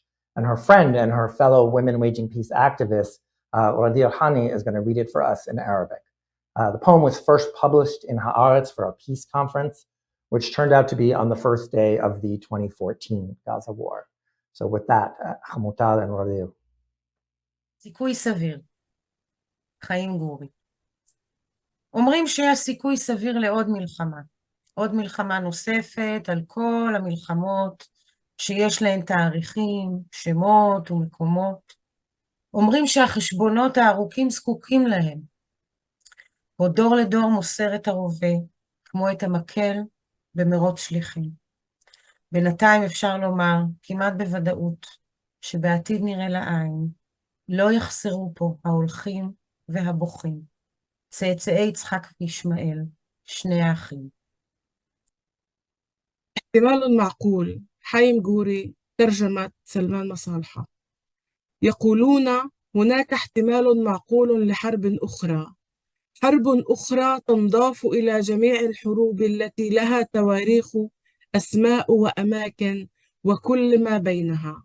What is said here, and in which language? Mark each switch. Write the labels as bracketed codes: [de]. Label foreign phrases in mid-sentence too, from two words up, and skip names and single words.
[en] And her friend and her fellow Women Waging Peace activist, Radil Hani, is going to read it for us in Arabic. The poem was first published in Haaretz for a peace conference, which turned out to be on the first day of the 2014 Gaza war. So with that, Hamutal and Radil. [he] סיכוי סביר. חיים גורי. אומרים שיש סיכוי סביר לעוד מלחמה. עוד מלחמה נוספת על כל המלחמות שיש להן תאריכים, שמות ומקומות. אומרים שהחשבונות הארוכים זקוקים להם. עוד דור לדור מוסר את הרובה, כמו את המקל במרוץ שליחים. בינתיים אפשר לומר, כמעט בוודאות, שבעתיד נראה לעין, לא יחסרו פה ההולכים והבוכים, צאצאי יצחק וישמעאל, שני האחים. [ar] احتمال معقول. حايم جوري، ترجمة سلمان مصالحة. يقولون هناك احتمال معقول لحرب أخرى، حرب أخرى تنضاف إلى جميع الحروب التي لها تواريخ، أسماء وأماكن وكل ما بينها.